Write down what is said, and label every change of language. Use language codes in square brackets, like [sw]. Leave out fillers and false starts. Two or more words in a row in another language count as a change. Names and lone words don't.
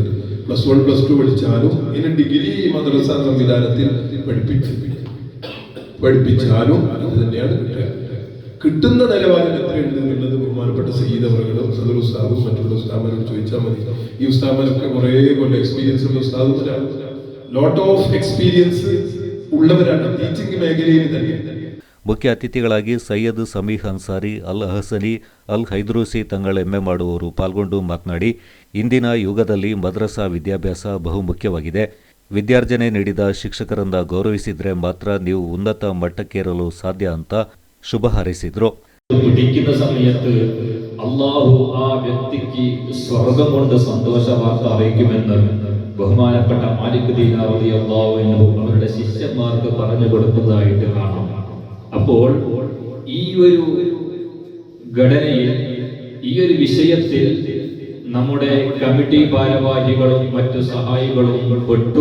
[ml] +1 +2 പഠിച്ചാലും ഇനി ഡിഗ്രി മദ്രസ സംവിധാനത്തിൽ പഠിപ്പിച്ചാലും അത് തന്നെയാണ് കിട്ടുക. കിട്ടുന്ന നിലവാരം എത്രയുണ്ട് എന്നുള്ളത് ബഹുമാനപ്പെട്ട സയ്യിദ് അവറുകളും സദർ ഉസ്താദും മറ്റുള്ള ഉസ്താദുമാരോട് ചോദിച്ചാൽ മതി. ഈ ഉസ്താദുമാരൊക്കെ കുറേ കൊല്ലം എക്സ്പീരിയൻസ് ഉള്ള ഉസ്താദുമാരാണ്, [en] lot of experience [ml] ഉള്ളവരാണ് ടീച്ചിങ് മേഖലയിൽ തന്നെ. [kn] ಮುಖ್ಯ ಅತಿಥಿಗಳಾಗಿ ಸೈಯದ್ ಸಮೀಹ್ ಅನ್ಸಾರಿ, ಅಲ್ ಅಹಸನಿ, ಅಲ್ ಹೈದ್ರೂಸಿ ತಂಗಳ ಎಮ್ಮೆ ಮಾಡುವವರು ಪಾಲ್ಗೊಂಡು ಮಾತನಾಡಿ, ಇಂದಿನ ಯುಗದಲ್ಲಿ ಮದ್ರಸಾ ವಿದ್ಯಾಭ್ಯಾಸ ಬಹುಮುಖ್ಯವಾಗಿದೆ. ವಿದ್ಯಾರ್ಜನೆ ನೀಡಿದ ಶಿಕ್ಷಕರನ್ನ ಗೌರವಿಸಿದ್ರೆ ಮಾತ್ರ ನೀವು ಉನ್ನತ ಮಟ್ಟಕ್ಕೇರಲು ಸಾಧ್ಯ ಅಂತ ಶುಭ ಹಾರೈಸಿದ್ರು. [ml] പഠിക്കുന്ന സമയത്ത് അല്ലാഹു ആ വ്യക്തിക്ക് സ്വർഗ്ഗം കൊണ്ട് സന്തോഷ വാർത്ത അറിയിക്കുമെന്ന് ബഹുമാനപ്പെട്ട മാലിക് ദീനാർ [ar] رضي الله عنه [ml] അവരുടെ ശിഷ്യന്മാർക്ക് പറഞ്ഞു കൊടുത്തതായിട്ട് കാണാം. അപ്പോൾ ഈ ഒരു ഘടനയിൽ, ഈ ഒരു വിഷയത്തിൽ നമ്മുടെ കമ്മിറ്റി ഭാരവാഹികളും മറ്റു സഹായികളും പെട്ടു.